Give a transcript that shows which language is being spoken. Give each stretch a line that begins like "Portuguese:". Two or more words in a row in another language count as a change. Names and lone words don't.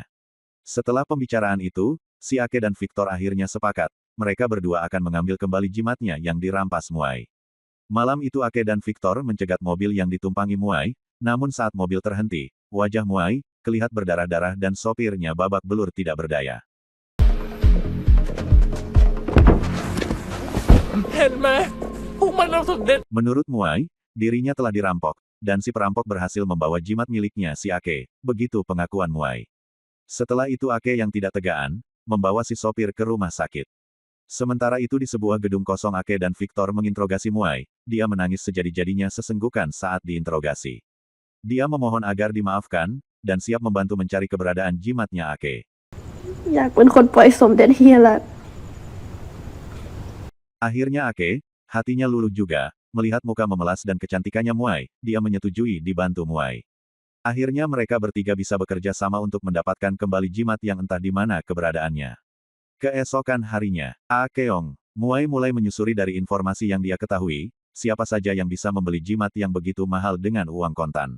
Indonesian: Setelah pembicaraan itu, si Ake dan Victor akhirnya sepakat, mereka berdua akan mengambil kembali jimatnya yang dirampas Muai. Malam itu Ake dan Victor mencegat mobil yang ditumpangi Muai, namun saat mobil terhenti, wajah Muai kelihatan berdarah-darah dan sopirnya babak belur tidak berdaya.
Thai: เห็นไหมพวกมันเอาสมเด็จ
Indonesian: Menurut Muai, dirinya telah dirampok, dan si perampok berhasil membawa jimat miliknya si Ake, begitu pengakuan Muai. Setelah itu Ake yang tidak tegaan, membawa si sopir ke rumah sakit. Sementara itu di sebuah gedung kosong Ake dan Victor menginterogasi Muai, dia menangis sejadi-jadinya sesenggukan saat diinterogasi. Dia memohon agar dimaafkan, dan siap membantu mencari keberadaan jimatnya Ake.
Thai: อยากเป็นคนปล่อยสมเด็จเฮียละ
Indonesian: Akhirnya Ake, hatinya luluh juga, melihat muka memelas dan kecantikannya Muai, dia menyetujui dibantu Muai. Akhirnya mereka bertiga bisa bekerja sama untuk mendapatkan kembali jimat yang entah di mana keberadaannya. Keesokan harinya, Akeong, Muai mulai menyusuri dari informasi yang dia ketahui, siapa saja yang bisa membeli jimat yang begitu mahal dengan uang kontan.